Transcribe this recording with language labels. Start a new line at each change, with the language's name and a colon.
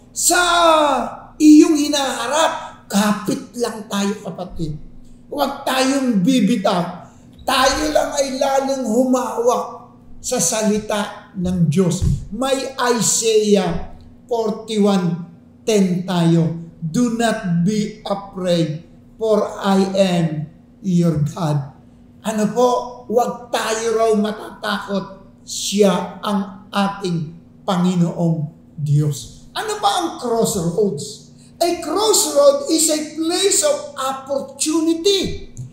Filipino: sa iyong hinaharap, kapit lang tayo kapatid. Huwag tayong bibitaw. Tayo lang ay lalong humawak sa salita ng Diyos. May Isaiah 41:10 tayo.
English: Do not be afraid, for I am your God.
Filipino: Ano po? Huwag tayo raw matatakot. Siya ang ating Panginoong Diyos. Ano ba ang crossroads?
English: A crossroad is a place of opportunity.